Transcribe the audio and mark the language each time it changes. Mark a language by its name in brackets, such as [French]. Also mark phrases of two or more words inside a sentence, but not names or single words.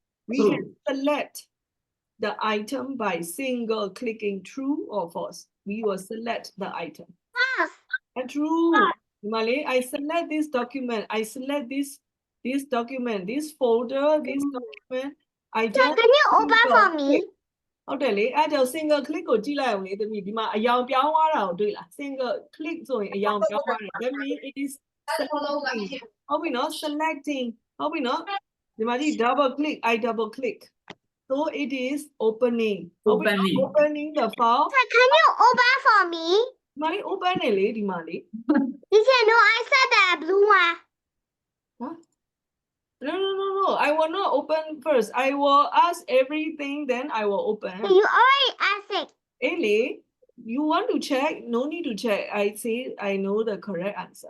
[English] We can select the item by single clicking true or false. We will select the item. False. And true. Malay, I select this document. I select this document, this folder, this document. I just Can you open for me? [Burmese] ဟုတ်တယ်လေအဲ့ကြောင့် [English] single click [Burmese] ကိုကြည့်လိုက်အောင်လေသမီးဒီမှာအယောင်ပြောင်းသွားတာကိုတွေ့လား [English] single click [Burmese] ဆိုရင်အယောင်ပြောင်းသွားတယ် [English] that means it is selecting [Burmese] ဟုတ်ပြီနော် selecting ဟုတ်ပြီနော်ဒီမှာကြည့် [English] double click I double click so it is opening opening the file Can you open for me? [Burmese] ဒီမှာလေ open နေလေဒီမှာလေ [English] Teacher, no, I said the blue one. No. I will not open first. I will ask everything, then I will open. You already asked it. Ellie, you want to check? No need to check. I say I know the correct answer.